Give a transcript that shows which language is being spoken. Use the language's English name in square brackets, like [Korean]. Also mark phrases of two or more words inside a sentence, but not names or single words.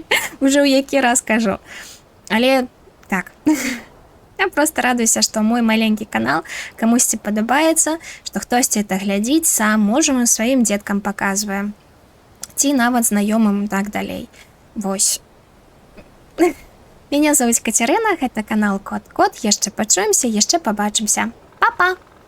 [Belarusian] Уже ў які раз кажу. Але так. Я просто радуюся, што мой маленькі канал камусьці падабаецца, што хтосьці это глядзіць сам, можа, сваім дзеткам паказвае. Ці нават знаёмым так далей. Вось. [Russian] Меня зовут Катерина, [Belarusian] гэта канал Кот-Кот. Яшчэ пачуемся, яшчэ пабачымся. Па-па!